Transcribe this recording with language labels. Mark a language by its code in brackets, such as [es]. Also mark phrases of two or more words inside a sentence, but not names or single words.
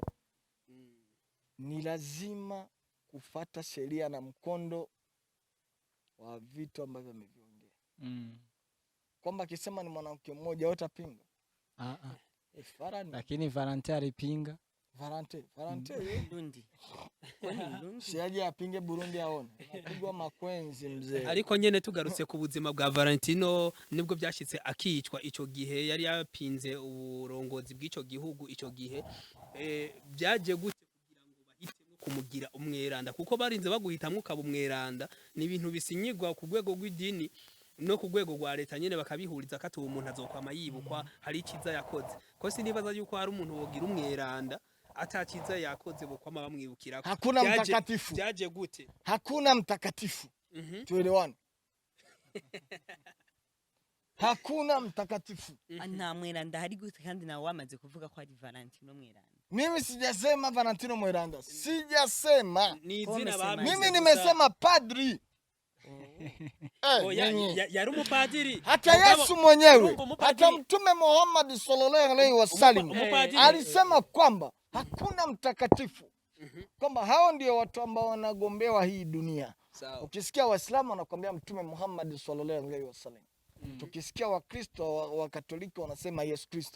[sw] Ni lazima kufuata sheria na mkondo wa vitu ambavyo ameviongea. Kwamba akisema ni mwanamke mmoja utapinga? Lakini Valentin alipinga. Valentin Burundi. Siaje apinge Burundi aone. Apigwa makwenzi mzee. [rn] Ariko nyene tugarutse ku buzima bwa Valentino nibwo byashitse akicwa ico gihe yari yapinze uburongozi bw'ico gihugu ico gihe. Byaje gute kumugira umweranda kuko barinze baguhitamwe ukaba umweranda ni ibintu bisinyirwa ku rwego rw'idini no ku rwego rwa leta nyene bakabihuriza kati uwo muntu azokwama yibukwa hari ikiza yakoze ko sinibaza yuko hari umuntu wogira umweranda atakiza yakoze bokwama bamwibukira. [sw] Hakuna mtakatifu. [rn] Byaje gute? [sw] Hakuna mtakatifu. Tuelewane. Hakuna mtakatifu. [rn] Nta mweranda hari gute kandi nawe wamaze kuvuga ko ari Valentino mweranda. [sw] Mimi sijasema Valentino mweranda. Sijasema. Mimi nimesema padri. [rn] Yari umupadiri. [sw] Hata Yesu mwenyewe, hata Mtume Muhammad [ar] صلى الله عليه وسلم [sw] alisema kwamba hakuna mtakatifu. Kwamba hao ndio watu ambao wanagombewa hii dunia. Ukisikia Waislamu wanakuambia Mtume Muhammad [ar] صلى الله عليه وسلم. [sw] Tukisikia Wakristo wa Katoliki wanasema Yesu Kristo.